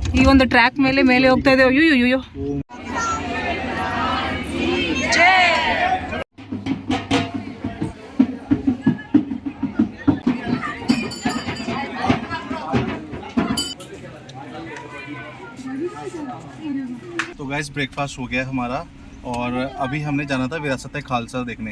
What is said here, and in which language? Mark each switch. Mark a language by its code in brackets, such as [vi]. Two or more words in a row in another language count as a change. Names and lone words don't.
[kn] ಈ ಒಂದು ಟ್ರ್ಯಾಕ್ ಮೇಲೆ ಮೇಲೆ ಹೋಗ್ತಾ ಇದ್ದೇವೆ. ಅಯ್ಯೋ [hi] तो [en] guys breakfast [hi] हो गया हमारा और अभी हमने जाना था विरासत खालसा देखने.